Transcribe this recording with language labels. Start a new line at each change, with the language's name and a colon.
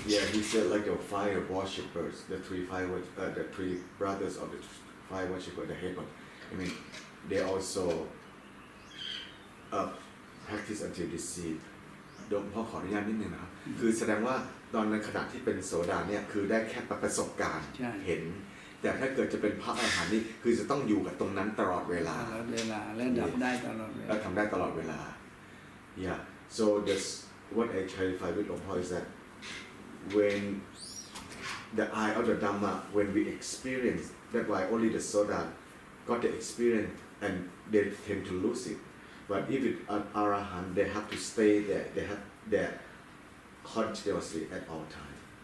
English: Yeah, he said like the 5 worshippers, the three brothers of the 5 worshippers, the head one. I mean, they also practice until they see.
Thai: โดมพ่อขออนุญาตนิดนึงนะครับ คือแสดงว่าตอนในขณะที่เป็นโสดาเนี่ยคือได้แค่ประสบการณ์ เห็น แต่ถ้าเกิดจะเป็นพระอรหันต์นี่คือจะต้องอยู่กับตรงนั้นตลอดเวลา ตลอดเวลาและดับได้ตลอดเวลา และทำได้ตลอดเวลา
English: Yeah, so that's what I clarify with Luang Por is that when the eye of the Dhamma, when we experience, that's why only the Soda got the experience and they tend to lose it. But if it's an Arahant, they have to stay there. They have there continuously at all times.